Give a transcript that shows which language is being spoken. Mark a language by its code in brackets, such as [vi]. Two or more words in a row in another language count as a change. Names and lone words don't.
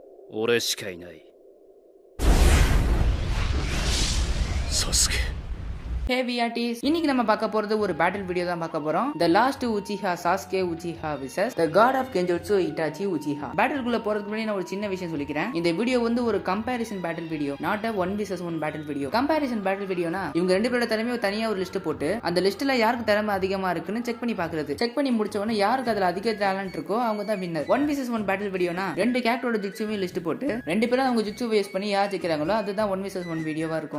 [ja] 俺しかいない。サスケ。 [ta] Hey VRTs, இன்னைக்கு நம்ம பார்க்க போறது ஒரு [en] battle video [ta] தான் பார்க்க போறோம். [en] The Last Uchiha Sasuke Uchiha vs The God of Genjutsu Itachi Uchiha. [ta] பேட்டிலுக்குள்ள போறதுக்கு முன்னாடி நான் ஒரு சின்ன விஷயம் சொல்லிக்கிறேன். இந்த வீடியோ வந்து ஒரு [en] comparison battle video, not a 1vs1 battle video. comparison battle [ta] வீடியோனா இவங்க ரெண்டு பேரோட திறமையை தனியா ஒரு லிஸ்ட் போட்டு அந்த லிஸ்ட்ல யாருக்கு திறமை அதிகமா இருக்குன்னு செக் பண்ணி பாக்குறது. செக் பண்ணி முடிச்ச உடனே யாருக்கு அதுல அதிக டேலண்ட் இருக்கோ அவங்க தான் வின்னர். 1vs1 பேட்டில் வீடியோனா ரெண்டு கேரக்டரோட ஜுட்சுவையும் லிஸ்ட் போட்டு ரெண்டு பேரும் அவங்க ஜுட்சு வேஸ்ட் பண்ணி யார் ஜெயிக்கிறாங்களோ அதுதான் 1vs1 வீடியோவா இருக்கும்.